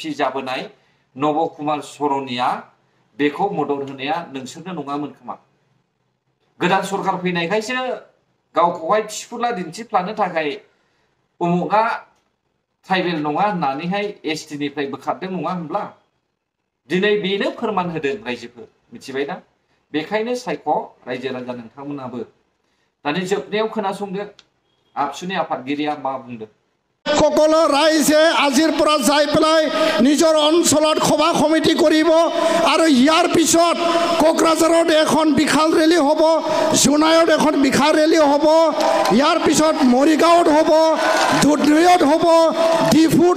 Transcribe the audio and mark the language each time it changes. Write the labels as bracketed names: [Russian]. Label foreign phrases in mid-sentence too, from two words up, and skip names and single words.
[Bodo] जाबोनाय नब कुमार सरनिया बेखौ मदद होनाया नोंसोरनो नङामोन खोमा गोदान सरकार फैनायखायसो गावखौहाय थिफुला दिन्थिफ्लानो थाखाय उमुगा ट्राइबेल नङा होननानैहाय एसटिनिफ्राय बोखारदों नङा होनब्ला दिनै बेनो फोरमान होदों रायजोफोर मिथिबायना बेखायनो सायख' रायजो राजा नोंथांमोनाबो दानि जोबनायाव खोनासंदो आबसुनि आफादगिरिया मा बुंदों [Assamese] সকলো ৰাইজে আজিৰ পৰা যাই পেলাই নিজৰ অঞ্চলত সভা সমিতি কৰিব আৰু ইয়াৰ পিছত কোকৰাঝাৰত এখন বিশাল ৰেলী হ'ব জোনাইত এখন বিশাল ৰেলী হ'ব ইয়াৰ পিছত মৰিগাঁৱত হ'ব দুধনৈত হ'ব ডিফুত